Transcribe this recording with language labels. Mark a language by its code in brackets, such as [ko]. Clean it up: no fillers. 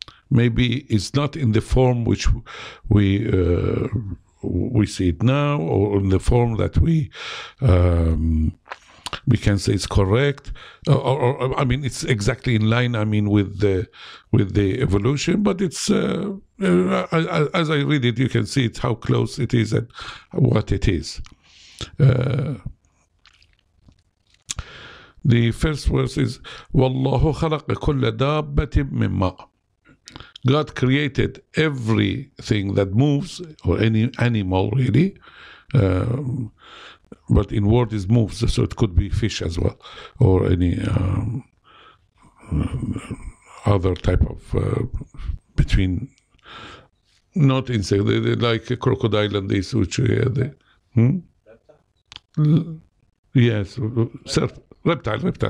[en] Maybe it's not in the form which we see it now, or in the form that we can say it's correct, or I mean, it's exactly in line. I mean, with the evolution, but it's as I read it, you can see it how close it is and what it is. The first verse is [ar] وَاللَّهُ خَلَقَ كُلَّ دَابَّةٍ مِّن مَّاءٍ. [en] God created everything that moves, or any animal really, but in word is moves, so it could be fish as well, or any other type of between, not insect, like a crocodile and this, which yes, reptile.